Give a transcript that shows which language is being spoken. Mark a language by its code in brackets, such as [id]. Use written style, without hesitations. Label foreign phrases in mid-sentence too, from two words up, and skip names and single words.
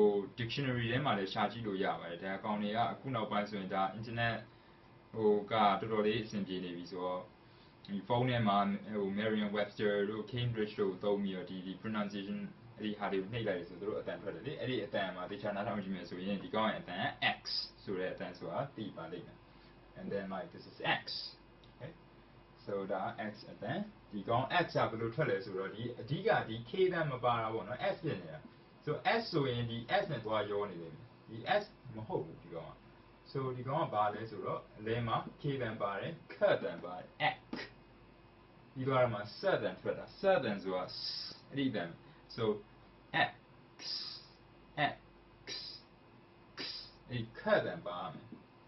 [my] dictionary ထဲမှာလည်းရှာကြည့်လို့ရပါတယ်ဒါအကောင်တွေကအခုနောက်ပိုင်းဆိုရင်ဒါ internet ဟိုကတော်တော်လေးအဆင်ပြေနေပြီဆိုတော့ဒီဖုန်းထဲမှာဟို Merriam-Webster တို့ Cambridge တို့သုံးပြီးတော့ဒီ pronunciation အဲ့ဒီဟာ တွေကိုနှိပ်လိုက်ဆိုတော့အတန်ထွက်တယ်လေအဲ့ဒီအတန်မှာတခြားနားထောင်ကြည့်မယ်ဆိုရင်ဒီကောင်ရဲ့အတန်က X ဆိုတဲ့အတန်ဆိုတာသိပါလိမ့်မယ် and [en] then like this is X okay so [my] ဒါ X အတန်ဒီကောင် X ကဘယ်လိုထွက်လဲဆိုတော့ဒီအဓိကဒီ K တန်မပါတာပေါ့နော် S ဖြစ်နေတာ so S ဆိုရင်ဒီ S နဲ့သွားရောနေတယ်ဒီ S မဟုတ်ဘူးဒီကောင်က so ဒီကောင်ကဘာလဲဆိုတော့အလဲမှာ K တန်ပါတယ် K တန်ပါတယ် X ပြီးတော့မှ S တန်ထွက်တာ S တန်ဆိုတာအဲ့ဒီတန် so X အဲ့ K တန်ပါမယ် K